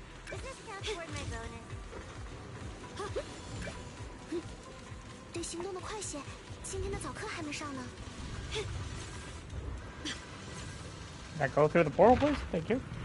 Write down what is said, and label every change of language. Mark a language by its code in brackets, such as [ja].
[en] Does this count toward my bonus? [zh] 对行动的快些，今天的早课还没上呢。 [en] Can I go through the portal, please? Thank you.